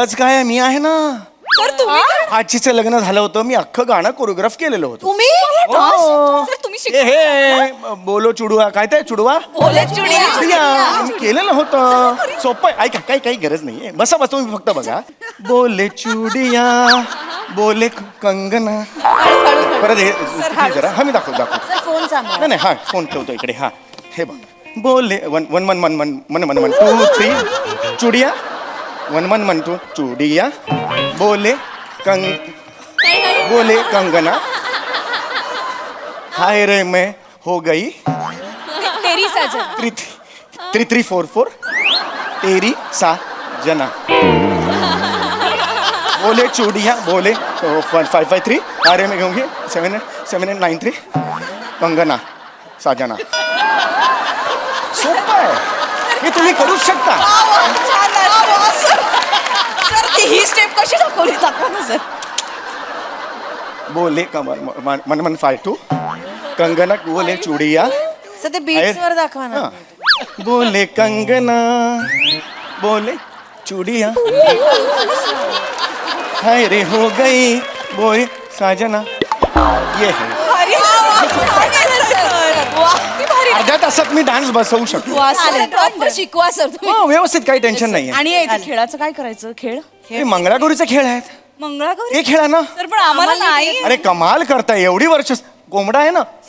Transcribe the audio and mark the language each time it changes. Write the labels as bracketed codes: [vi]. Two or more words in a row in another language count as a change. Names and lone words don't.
[mr] गरज काय? मी आहे ना. सर तुम्ही आजीचं लग्न झालं होतं, मी अख्खं गाणं कोरिओग्राफ केलेलं होतं. तुम्ही हो. सर तुम्ही हे बोलो चुडवा काय ते चुडवा चुडिया मी केलेलं होतं. सोपं आहे. ऐका काही गरज नाहीये. बसा तुम्ही फक्त बघा. [hi] बोले चुडिया बोले कंगना. [mr] परत हे जरा हा मी दाखवतो. फोन सांभाळ. नाही हा फोन ठेवतो इकडे. हा हे बघ. [hi] बोले वन 2 3 चुडिया 1 2 चुडिया बोले कंगना. हाय रे मैं हो गई तेरी साजन 3 4 4 तेरी साजना. बोले चूड़िया बोले 5 5 3 अरे मैं कहूँगी 7 8 9 3 कंगना साजना. [mr] सोपं आहे. हे तुम्ही करू शकता. ही स्टेप कशी दाखवली? दाखवा ना सर. [hi] बोले मन 5 2 कंगना बोले चूड़िया. [mr] सर ते बीट्स वर दाखवा ना. [hi] बोले कंगना बोले चूड़िया हाय रे हो गई बोले साजना. ये है. [mr] अर्ध्या तासात मी डान्स बसवू शकतो. शिकवा सर तुम्ही. हो व्यवस्थित, काही टेन्शन नाही. आणि खेळाचं काय करायचं? खेळ हे मंगळागौरीचे खेळ आहेत. मंगळागौरी हे खेळा ना. सर पण आम्हाला नाही. अरे कमाल करताय. एवढी वर्ष कोंबडा आहे ना.